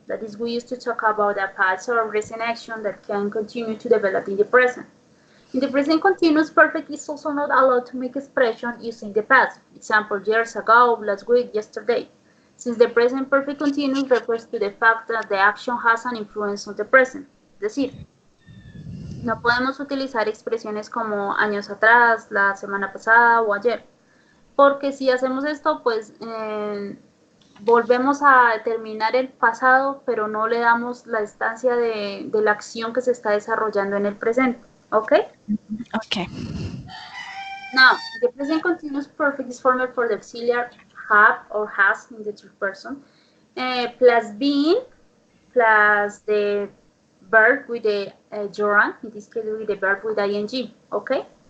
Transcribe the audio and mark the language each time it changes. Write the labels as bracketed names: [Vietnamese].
[English] That is, we used to talk about a past or recent action that can continue to develop in the present. In the present continuous, perfect is also not allowed to make expression using the past. Example, years ago, last week, yesterday. Since the present perfect continuous refers to the fact that the action has an influence on the present. [Spanish] Es decir, no podemos utilizar expresiones como años atrás, la semana pasada o ayer. Porque si hacemos esto, pues volvemos a determinar el pasado, pero no le damos la instancia de la acción que se está desarrollando en el presente. ¿Ok? Okay. [English] Now, the present continuous perfect is formed for the auxiliary have or has in the third person, plus being, plus the verb with the gerund, in this case with the verb with ing, okay?